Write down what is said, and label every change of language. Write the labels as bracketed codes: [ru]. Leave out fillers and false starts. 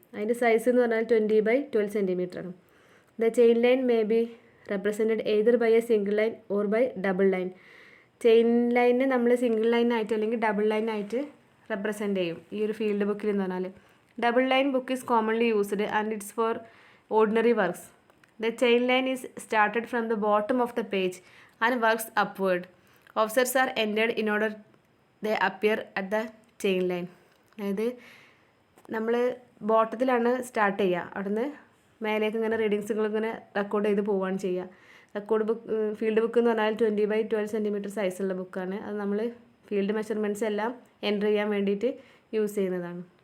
[ml] അതിൻ്റെ സൈസ് എന്ന് പറഞ്ഞാൽ 20x12 cm ആണ്. [en] The chain line may be represented either by a single line or by double line. [ml] Chain ലൈനെ നമ്മൾ single ലൈനായിട്ട് അല്ലെങ്കിൽ ഡബിൾ ലൈനായിട്ട് റെപ്രസെൻറ്റ് ചെയ്യും ഈ ഒരു ഫീൽഡ് ബുക്കിൽ എന്ന് പറഞ്ഞാൽ. [en] Double line book is commonly used and it's for ordinary works. The chain line is started from the bottom of the page and works upward. Offsets are entered in order they appear at the chain line. [ml] അതായത് നമ്മൾ ബോട്ടത്തിലാണ് start ചെയ്യുക, അവിടുന്ന് മേലേക്ക് ഇങ്ങനെ റീഡിങ്സുകൾ ഇങ്ങനെ record ചെയ്ത് പോവുകയാണ് ചെയ്യുക. റെക്കോർഡ് ബുക്ക് ഫീൽഡ് ബുക്ക് എന്ന് പറഞ്ഞാൽ 20x12 സെൻറ്റിമീറ്റർ സൈസുള്ള ബുക്കാണ്. അത് നമ്മൾ ഫീൽഡ് മെഷർമെൻറ്റ്സ് എല്ലാം എൻ്റർ ചെയ്യാൻ വേണ്ടിയിട്ട് യൂസ് ചെയ്യുന്നതാണ്.